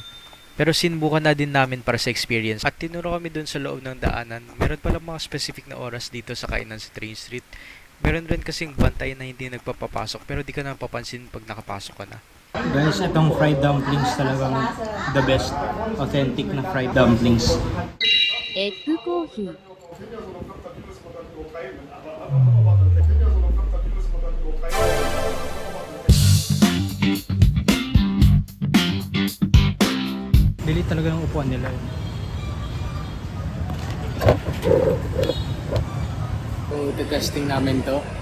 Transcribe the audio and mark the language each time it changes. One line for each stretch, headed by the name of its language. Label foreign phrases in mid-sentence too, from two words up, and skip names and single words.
Filipino: Pero sinubukan na din namin para sa experience at tinuro kami dun sa loob ng daanan. Meron pala mga specific na oras dito sa kainan sa Train Street. Meron rin kasing bantay na hindi nagpapapasok pero di ka na papansin pag nakapasok ka na. Guys, itong
English: fried dumplings
Filipino: talagang
English: the best. Authentic na fried dumplings. egg coffee
Filipino: Dili talaga ng upuan nila yun. So, testing namin to.